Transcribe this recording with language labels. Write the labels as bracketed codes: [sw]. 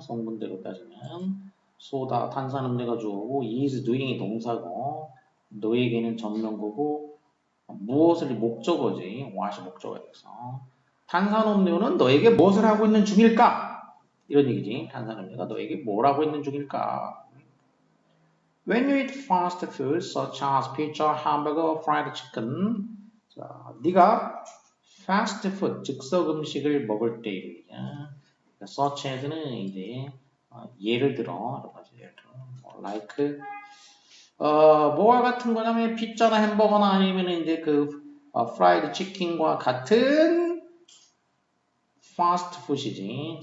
[ko] 성분대로 따지면 소다 탄산음료가 주어고 [en] is doing [ko] 이 동사고 너에게는 전명구고 무엇을 목적어지. what이 목적어야 돼서 탄산음료는 너에게 무엇을 하고 있는 중일까? 이런 얘기지. 탄산음료가 너에게 뭘 하고 있는 중일까? [en] When you eat fast food such as pizza, hamburger, fried chicken [ko] 자, 네가 fast food, 즉석 음식을 먹을 때 이야. such as는 이제 예를 들어 예를 들어 뭐 like 뭐와 같은 거냐면 피자나 햄버거나 아니면 이제 그 프라이드 치킨과 같은 파스트푸드이지.